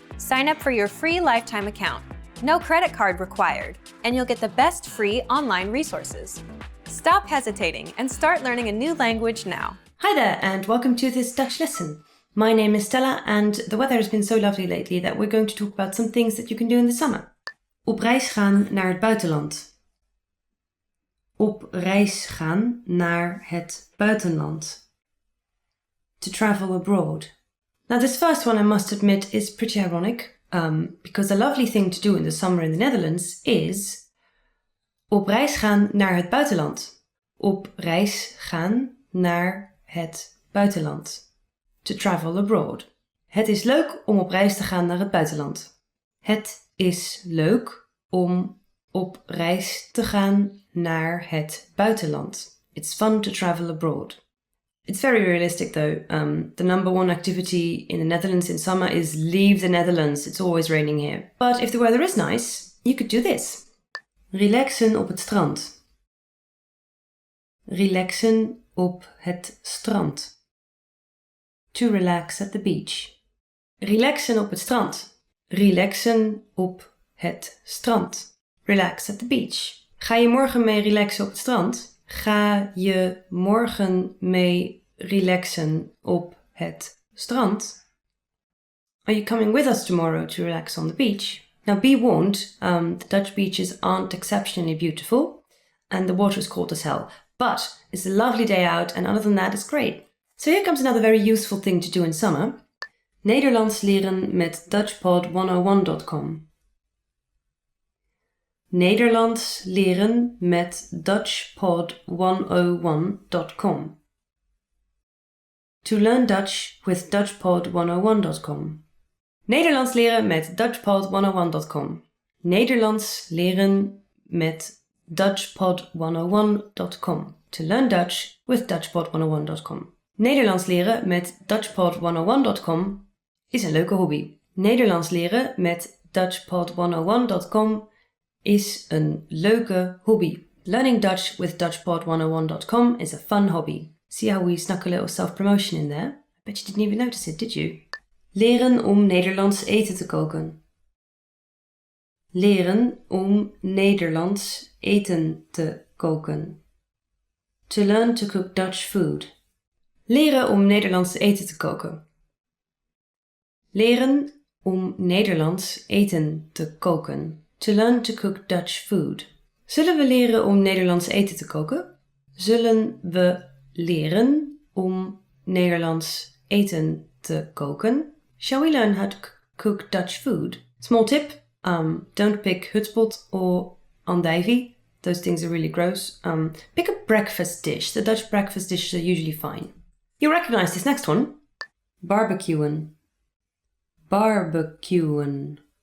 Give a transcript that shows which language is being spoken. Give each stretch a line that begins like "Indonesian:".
English: Sign up for your free lifetime account. No credit card required, and you'll get the best free online resources. Stop hesitating and start learning a new language now. Hi there, and welcome to this Dutch lesson. My name is Stella, and the weather has been so lovely lately that we're going to talk about some things that you can do in the summer.
Dutch: Op reis gaan naar het buitenland. Op reis gaan naar het buitenland.
English: To travel abroad. Now this first one, I must admit, is pretty ironic, because a lovely thing to do in the summer in the Netherlands is
Dutch: op reis gaan naar het buitenland. Op reis gaan naar het buitenland.
English: To travel abroad.
Dutch: Het is leuk om op reis te gaan naar het buitenland. Het is leuk om op reis te gaan naar het buitenland.
English: It's fun to travel abroad. It's very realistic though. The number 1 activity in the Netherlands in summer is leave the Netherlands. It's always raining here. But if the weather is nice, you could do this.
Dutch: Relaxen op het strand. Relaxen op het strand.
English: To relax at the beach.
Dutch: Relaxen op het strand. Relaxen op het strand.
English: Relax at the beach.
Dutch: Ga je morgen mee relaxen op het strand? Ga je morgen mee relaxen op het strand?
English: Are you coming with us tomorrow to relax on the beach? Now be warned, the Dutch beaches aren't exceptionally beautiful and the water is cold as hell. But it's a lovely day out and other than that it's great. So here comes another very useful thing to do in summer.
Dutch: Nederlands leren met dutchpod101.com. Nederlands leren met dutchpod101.com.
English: To learn Dutch with dutchpod101.com.
Dutch: Nederlands leren met dutchpod101.com. Nederlands leren met dutchpod101.com.
English: To learn Dutch with dutchpod101.com.
Dutch: Nederlands leren met dutchpod101.com is een leuke hobby. Nederlands leren met dutchpod101.com is een leuke hobby.
English: Learning Dutch with dutchpod101.com is a fun hobby. See how we snuck a little self-promotion in there? I bet you didn't even notice it, did you?
Dutch: Leren om Nederlands eten te koken. Leren om Nederlands eten te koken.
English: To learn to cook Dutch food.
Dutch: Leren om Nederlands eten te koken. Leren om Nederlands eten te koken.
English: To learn to cook Dutch food.
Dutch: Zullen we leren om Nederlands eten te koken? Zullen we leren om Nederlands eten te koken?
English: Shall we learn how to cook Dutch food? Small tip, don't pick hutspot or andijvie. Those things are really gross. Pick a breakfast dish. The Dutch breakfast dishes are usually fine. You'll recognize this next one.
Dutch: Barbecuen. Barbecuen.